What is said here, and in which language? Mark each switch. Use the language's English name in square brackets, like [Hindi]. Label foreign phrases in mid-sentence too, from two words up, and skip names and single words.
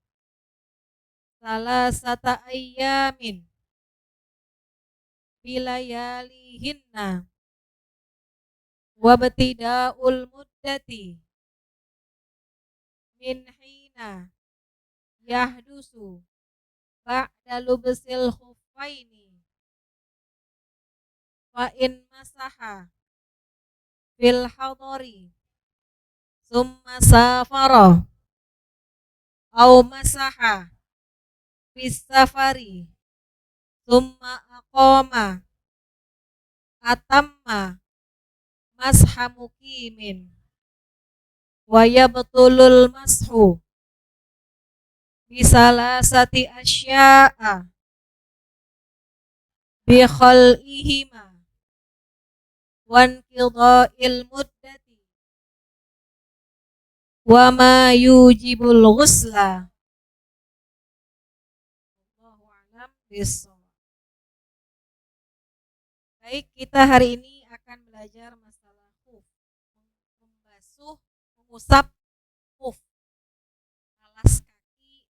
[Arabic] ثلاثة أيام بلياليهن وابتداء المدة من حين يحدث بعد لبس الخفين فإن مسح في الحضر ثم سافر أو مسح في السفر ثم أقام أتم مسح مقيم ويبطل المسح بثلاثة أشياء بخلعهما وانقضاء المدة وما يوجب الغسل. الله أعلم بالصواب. [Indonesian] Baik, kita hari ini akan belajar masalah khuf, membasuh, mengusap khuf, alas kaki.